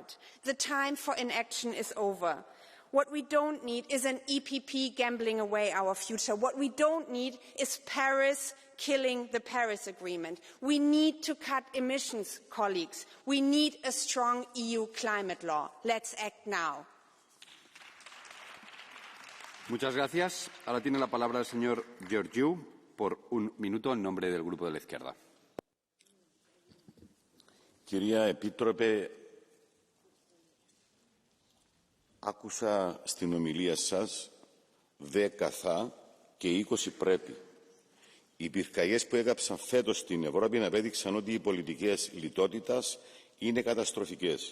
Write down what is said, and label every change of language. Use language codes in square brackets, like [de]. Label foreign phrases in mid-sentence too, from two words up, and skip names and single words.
[en] The time for inaction is over. What we don't need is an EPP gambling away our future. What we don't need is Paris killing the Paris Agreement. We need to cut emissions, colleagues. We need a strong EU climate law. Let's act now. [es] Muchas gracias. Ahora tiene la palabra el señor Georgiou por 1 minuto en nombre del Grupo de la Izquierda. [el] Κυρία Επίτροπε, άκουσα στην ομιλία σας 10 θα και 20 πρέπει. Οι πυρκαγιές που έγραψαν φέτος στην Ευρώπη απέδειξαν ότι οι πολιτικές λιτότητας είναι καταστροφικές.